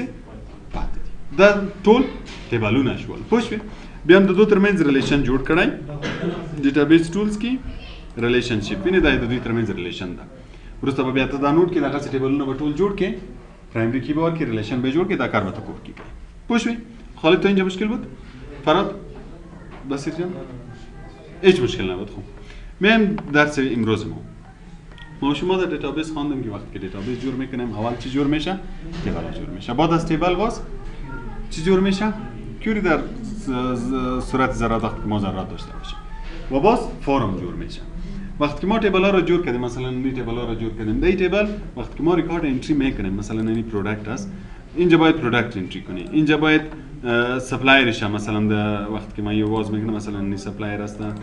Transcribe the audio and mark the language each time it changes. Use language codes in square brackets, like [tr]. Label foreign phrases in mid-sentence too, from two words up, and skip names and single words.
[ps] پاتې دي دا ټول ټیبلونه شول پوه شوې بیا هم د دوی ترمنځ ریلیشن جوړ کړی [en] database tools [ps] کې ریلیشنشپ وینې دا د دوی ترمنځ ریلیشن ده وروسته به بیا ته دا نوټ کې دغسې ټیبلونه به ټول جوړ کې [en] primary key [ps] به ورکړي ریلیشن به جوړ کې دا کار به ته کور کې کوي پوه شوې [fa] خالد تا اینجا مشکل بود فراد بصیر جان هیچ مشکل نبود خب میایم درس امروز ما شما در دیتابیس خواندیم که وقتی که دیتابیس جور میکنیم اول چی جور میشه تیبل جور میشه بعد از تیبل باز چی جور میشه کیوری در صورت ذرات وقتی که ما ذرات داشته باشیم و باز فورم جور میشه وقتی که ما تیبل ها رو جور کردیم مثلا این تیبل ها رو جور کردیم در این تیبل وقتی که ما [en] record entry [fa] میکنیم مثلا این پروداکت هست اینجا باید [en] product entry [fa] کنی اینجا باید سپلایرش هم مثلا وقتی که من یه واز میکنم مثلا این سپلایر هست